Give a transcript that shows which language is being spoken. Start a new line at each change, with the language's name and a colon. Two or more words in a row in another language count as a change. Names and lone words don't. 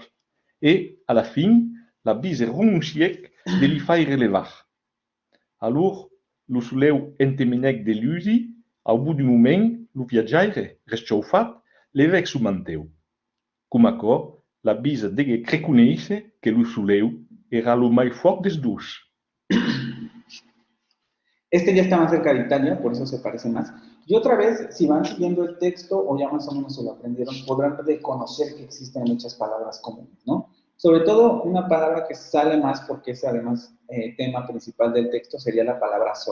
Occitan: E, alla fin, la bise renoncièc de li far relevar. Allora, lo suleu enteminèc de lusi, au bout d'un moment, lo viaggiaire, reschaufat, levèc su manteu. Com aquò, la bise deguec reconèixer que lo suleu era lo mai fort des dos.
Spanish: Este ya está más cerca de Italia, por eso se parece más. Y otra vez, si van siguiendo el texto o ya más o menos se lo aprendieron, podrán reconocer que existen muchas palabras comunes, ¿no? Sobre todo, una palabra que sale más porque es además tema principal del texto sería la palabra sol.